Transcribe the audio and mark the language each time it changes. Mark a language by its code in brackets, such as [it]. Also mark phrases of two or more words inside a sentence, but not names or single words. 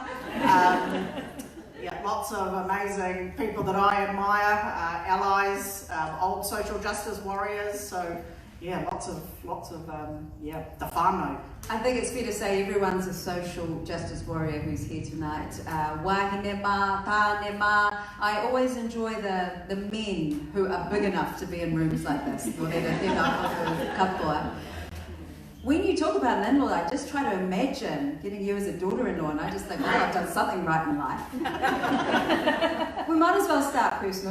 [en] Yeah, lots of amazing people that I admire, allies, old social justice warriors, so yeah, lots of yeah, the whānau. I think it's fair to say everyone's a social justice warrior who's here tonight. [mi] Wahine mā, tāne mā. [en] I always enjoy the men who are big enough to be in rooms like this. When you talk about an in-law, I just try to imagine getting you as a daughter-in-law, and I just think, well, I've done something right in life. We might as well start personal.